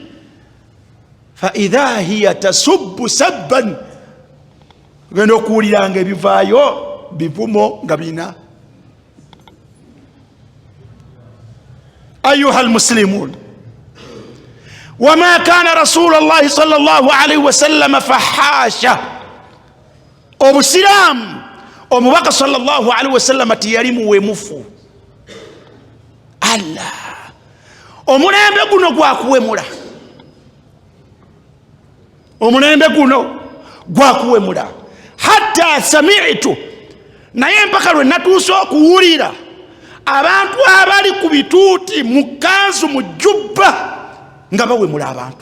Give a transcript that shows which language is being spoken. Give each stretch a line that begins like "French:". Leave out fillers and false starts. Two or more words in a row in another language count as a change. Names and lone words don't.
Arabic: فإذا هي تسب سبا,
Ganda: genda okuwuliranga ebivaayo bivumo nga bina.
Arabic: أيها المسلمون وما كان رسول الله صلى الله عليه وسلم فاحشا.
Ganda: Obusiraamu omubaka
Arabic: صلى الله عليه وسلم
Ganda: tiyali muwemufu. Allah, omulembe guno gwakuwemula, omulembe guno gwakuwemula.
Arabic: حتى سمعت,
Ganda: naye mpaka lwe natuuse okuwulira abantu abali ku bituuti mu kanzu mu jjubba nga bawemula abantu.